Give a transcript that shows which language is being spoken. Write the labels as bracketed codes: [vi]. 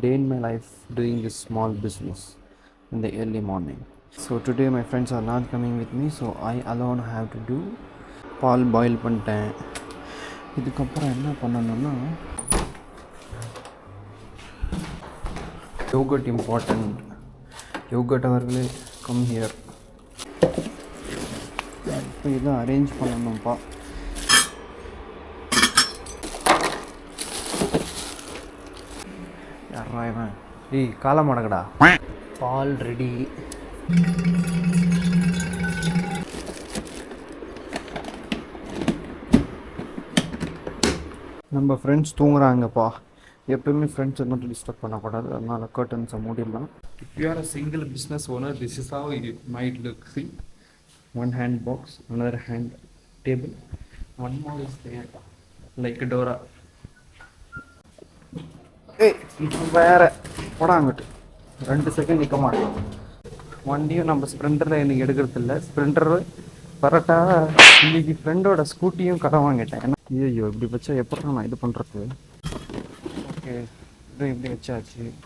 [en] day in my life doing this small business in the early morning. So today my friends are not coming with me, so I alone have to do. [ta] Ball boil பண்ணிட்டேன். இதுக்கப்புறம் என்ன பண்ணணும்னா yoghurt important. Yoghurt அவர்களே [en] Come here. [ta] இப்போ இதை arrange பண்ணணும்ப்பா. யாரா இவன்? ஏய் காலம் அடங்கடா. பால் ரெடி. நம்ம ஃப்ரெண்ட்ஸ் தூங்குறாங்கப்பா. எப்பவுமே ஃப்ரெண்ட்ஸை மட்டும் டிஸ்டர்ப் பண்ணக்கூடாது, அதனால கர்டன்ஸை மூடிடலாம். [en] If you are a single business owner, this is how it might look. See, one hand box, another hand table, one more is there like a Dora. [ta] ஏய் வேற போடாங்கிட்டு 2 செகண்ட் நிற்க மாட்டோம். வண்டியும் நம்ம ஸ்ப்ளெண்டரில் இன்னைக்கு எடுக்கிறது இல்லை. ஸ்ப்ளெண்டர் பரட்டா இன்னைக்கு ஃப்ரெண்டோட ஸ்கூட்டியும் கடை வாங்கிட்டேன். ஏன்னா ஐயோ இப்படி வச்சா எப்படி நான் இது பண்ணுறது? ஓகே இது இப்படி வச்சாச்சு.